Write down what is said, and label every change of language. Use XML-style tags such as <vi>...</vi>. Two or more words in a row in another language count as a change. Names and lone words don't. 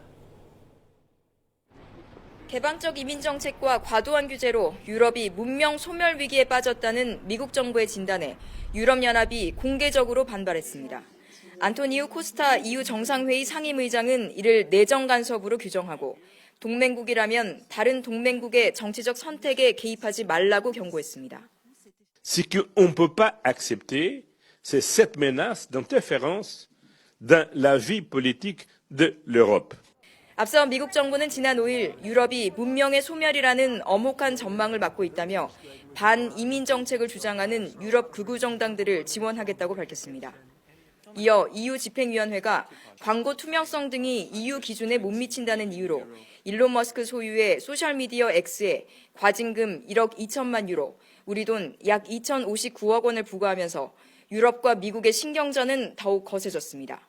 <ko>개방적 이민 정책과 과도한 규제로 유럽이 문명 소멸 위기에 빠졌다는 미국 정부의 진단에 유럽연합이 공개적으로 반발했습니다. 안토니우 코스타 EU 정상회의 상임의장은 이를 내정 간섭으로 규정하고 동맹국이라면 다른 동맹국의 정치적 선택에 개입하지 말라고 경고했습니다.</ko> <fr>Ce qu'on ne peut pas accepter, c'est cette menace d'interférence dans la vie politique de l'Europe.</fr> <ko>앞서 미국 정부는 지난 5일 유럽이 문명의 소멸이라는 엄혹한 전망을 맞고 있다며 반이민 정책을 주장하는 유럽 극우 정당들을 지원하겠다고 밝혔습니다. 이어 EU 집행위원회가 광고 투명성 등이 EU 기준에 못 미친다는 이유로 일론 머스크 소유의 소셜미디어 X에 과징금 1억 2천만 유로, 우리 돈 약 2,059억 원을 부과하면서 유럽과 미국의 신경전은 더욱 거세졌습니다.</ko>